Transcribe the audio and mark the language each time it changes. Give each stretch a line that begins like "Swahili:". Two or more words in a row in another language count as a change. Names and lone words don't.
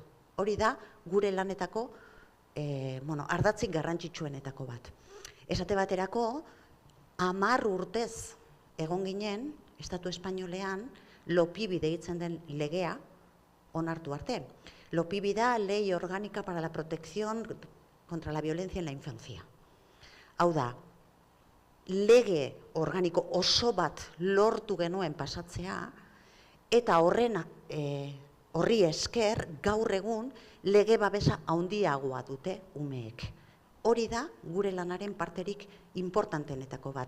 Basque: Hori da gure lanetako ardatzik garrantzitsuenetako bat. Esate baterako, 10 urtez egon ginen, Estatu Espainolean, LOPIBI deitzen den legea onartu arte.
Spanish: LOPIBI da Ley Orgánica para la Protección contra la Violencia en la Infancia.
Basque: Hau da, lege organiko oso bat lortu genuen pasatzea, eta horri esker gaur egun lege babesa handiagoa dute umeek. Hori da gure lanaren parterik importantenetako bat.